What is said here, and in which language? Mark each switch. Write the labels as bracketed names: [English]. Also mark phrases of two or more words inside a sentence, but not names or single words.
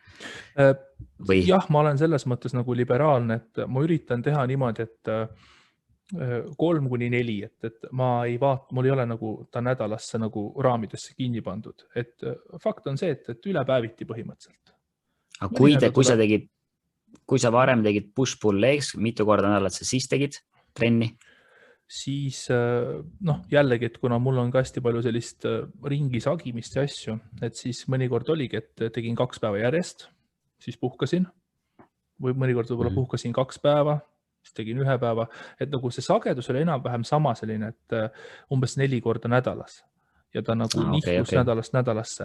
[Estonian] Jah, ma olen selles mõttes nagu liberaalne, et ma üritan teha niimoodi, et 3-4, et ma ei vaata, mul ei ole nagu ta nädalasse nagu raamidesse kinni pandud. Et fakt on see, et üle päeviti põhimõtteliselt. Aga kui sa varem tegid [English] push-pull legs, [Estonian] mitu korda nädalat sa siis tegid trenni? Siis jällegi, et kuna mul on ka hästi palju sellist ringi sagimist ja asju, et siis mõnikord oligi, et tegin 2 päeva järjest, siis puhkasin või mõnikord võib-olla puhkasin 2 päeva, siis tegin 1 päeva, et nagu see sagedus oli enam-vähem sama selline, et umbes 4 korda nädalas ja ta nagu nihkus nädalast nädalasse.